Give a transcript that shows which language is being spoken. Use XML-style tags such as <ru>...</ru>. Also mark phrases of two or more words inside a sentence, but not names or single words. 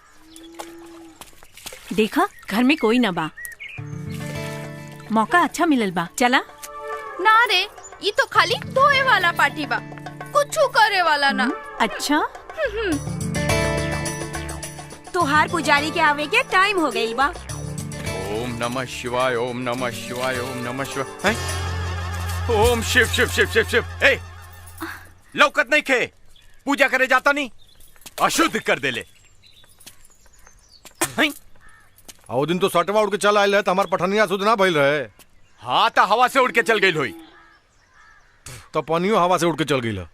<bho>देखा घर में कोई ना बा, मौका अच्छा मिलल बा। चला ना रे, ये तो खाली धोए वाला पार्टी बा, कुछ करे वाला ना। अच्छा तोहार पुजारी के आवे के टाइम हो गई बा।</bho> <sa>ओम नमः शिवाय, ओम नमः शिवाय, ओम नमः शिवाय। ओम शिव शिव शिव शिव शिव।</sa> <bho>ए लौकत नहीं खे, पूजा करे जाता नहीं, अशुद्ध कर देले। आओ दिन तो सटवा उड़ के चल आयल है, तो हमार पठनिया शुद्ध ना भइल रहे। हाँ तो हवा से उड़ के चल गई होई। तो पनियो हवा से उड़ के चल गई है।</bho>